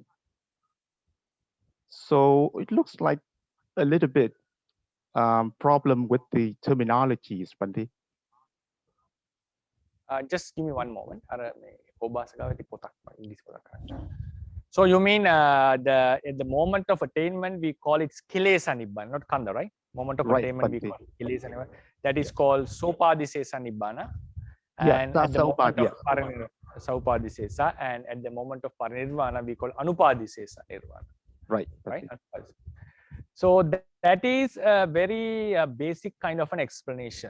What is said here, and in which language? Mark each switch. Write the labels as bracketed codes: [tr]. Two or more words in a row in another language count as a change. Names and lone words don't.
[en] So it looks like a little bit problem with the terminologies, Bhante. Just give me one moment. So you mean at the moment of attainment we call it [pi] kilesa nibbana, [en] not khanda, right? Moment of attainment we call it [pi] kilesa nibbana. [en] That is called [pi] sopadisesa nibbana. [en] And at the moment of saupadisesa, and at the moment of parinirvana we call [pi] anupadisesa nirvana. [en] Right. Right. So that is a very basic kind of an explanation.